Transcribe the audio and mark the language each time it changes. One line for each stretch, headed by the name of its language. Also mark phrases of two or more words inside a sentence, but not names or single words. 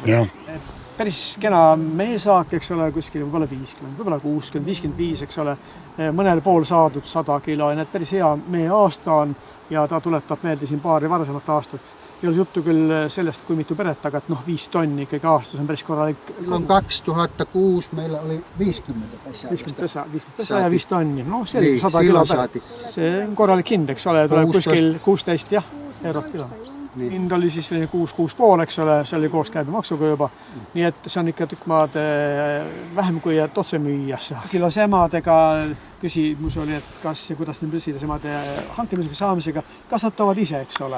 Estonian: Päris kena meesaak, eks ole, kuskil võib-olla 50, võib-olla 60, 55, eks ole. Mõnel pool saadud 100 kilo ja need päris hea meie aasta on ja ta tuletab meelde siin paari varasemat aastat. Ei ole juttu küll sellest, kui mitu peret, aga 5 tonni ikkagi aastas on päris korralik.
Finnish: Silloin 2006 meillä oli 50 pesää. 50 pesää ja 5 tonni.
Estonian: No see oli 100 kilo peret. See on korralik hind, eks ole, tuleb kuskil 16 €. Hind oli siis 6,5, eks ole, see oli koos käibemaksuga juba. Nii et see on ikka tükk maad vähem kui et otse müüjasse. Mesilasemadega küsimus oli, et kas ja kuidas need mesilasemade hankimisega saamisega kasvatavad ise, eks ole.